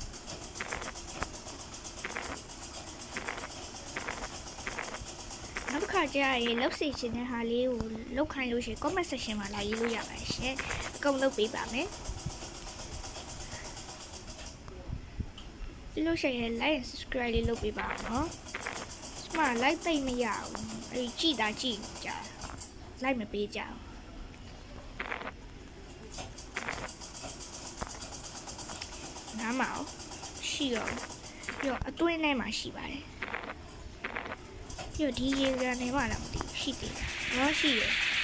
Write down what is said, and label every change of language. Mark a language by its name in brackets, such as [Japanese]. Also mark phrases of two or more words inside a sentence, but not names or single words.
[Burmese] နောက်တစ်ခါကြရင်လောက်စီချင်တဲ့ဟာလေးကိုလောက်ခိုင်းလို့ရှိရင် [English] comment section [Burmese] မှာလာရေးလို့ရပါတယ်ရှင်အကုန်လုပ်ပေးပါမယ်ပြီးလို့ရှိရင် [English] like and subscribe [Burmese] လေးလုပ်ပေးပါအောင်နော်ဒီမှာ like သိမ့်မရဘူးအဲ့ကြည့်တာကြည့်ကြ like မပေးကြ ဘူးနားမအောင်ရှိရောပြီးတော့အတွင်းထဲမှာရှိပါတယ်ပြီးတော့ဒီရေကန်ထဲမှာလည်းမသိဘူးရှိသေးတယ်နော်ရှိရ